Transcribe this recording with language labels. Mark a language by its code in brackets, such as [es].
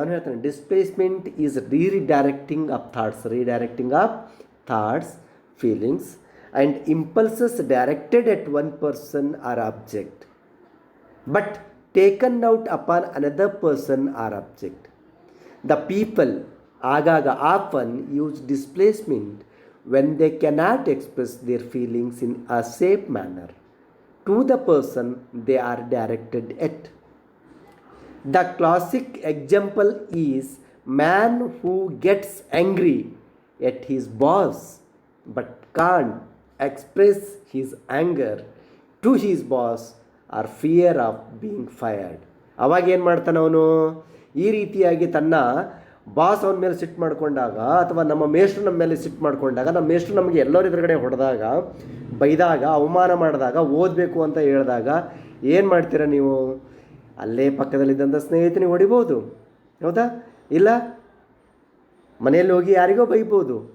[kn] ಅವನು ಹೇಳ್ತಾನೆ, [en] Displacement is redirecting of thoughts, feelings and impulses directed at one person or object but taken out upon another person or object. The people ಆಗಾಗ often use displacement when they cannot express their feelings in a safe manner to the person they are directed at. The classic example is man who gets angry at his boss but can't express his anger to his boss or fear of being fired. [kn] ಅವಾಗ ಏನು ಮಾಡ್ತಾನೆ ಅವನು, ಈ ರೀತಿಯಾಗಿ ತನ್ನ boss ಅವನ ಮೇಲೆ ಸಿಟ್ಟು ಮಾಡಿಕೊಂಡಾಗ, ಅಥವಾ ನಮ್ಮ ಮೇಷ್ಟ್ರು ನಮ್ಮ ಮೇಲೆ ಸಿಟ್ಟು ಮಾಡಿಕೊಂಡಾಗ, ನಮ್ಮ ಮೇಷ್ಟ್ರು ನಮಗೆ ಎಲ್ಲರ ಎದುರುಗಡೆ ಹೊಡೆದಾಗ, ಬೈದಾಗ, ಅವಮಾನ ಮಾಡಿದಾಗ, ಓದಬೇಕು ಅಂತ ಹೇಳಿದಾಗ ಏನು ಮಾಡ್ತೀರಾ ನೀವು? ಅಲ್ಲೇ ಪಕ್ಕದಲ್ಲಿದ್ದಂಥ ಸ್ನೇಹಿತನಿಗೆ ಹೊಡಿಬೋದು, ಹೌದಾ? ಇಲ್ಲ ಮನೆಯಲ್ಲಿ ಹೋಗಿ ಯಾರಿಗೋ ಬೈಬೋದು.